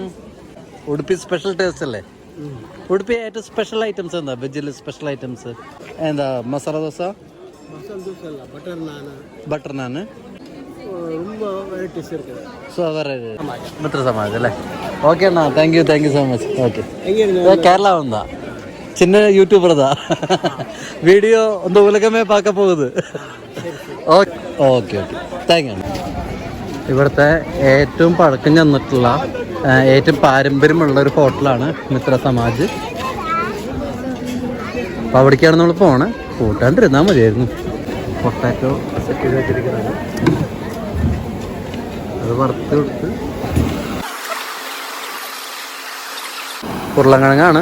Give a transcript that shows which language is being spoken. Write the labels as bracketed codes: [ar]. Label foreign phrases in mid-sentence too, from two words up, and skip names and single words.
[ml] ഉടുപ്പി സ്പെഷ്യൽ ടേസ്റ്റ് അല്ലേ? ഉടുപ്പി ഏറ്റവും സ്പെഷ്യൽ ഐറ്റംസ് എന്താ? വെജിൽ സ്പെഷ്യൽ ഐറ്റംസ് എന്താ? മസാല ദോശ, ബട്ടർ നാന്, മിത്ര സമാജ് അല്ലേ? ഓക്കെ അണ്ണா, [en] thank you so much. [ta] ஓகே, கேரளா வந்தா சின்ன யூடியூபர் தான், வீடியோ இந்த உலகமே பார்க்க പോകുന്നത്. [ml] ഓക്കെ ഓക്കെ, [en] thank you. [ml] ഇവിടുത്തെ ഏറ്റവും പഴക്കം ചെന്നിട്ടുള്ള ഏറ്റവും പാരമ്പര്യമുള്ള ഒരു ഹോട്ടലാണ് മിത്ര സമാജ്. അപ്പോൾ അവിടേക്കാണ് നമ്മൾ പോണേ. കൂട്ടാണ്ടിരുന്നാൽ മതിയായിരുന്നു. പൊട്ടാറ്റോ സെറ്റ് ചെയ്ത് വെച്ചിരിക്കുന്നത് അത് വറുത്ത് കൊടുത്ത്, ഉരുളക്കിഴങ്ങാണ്.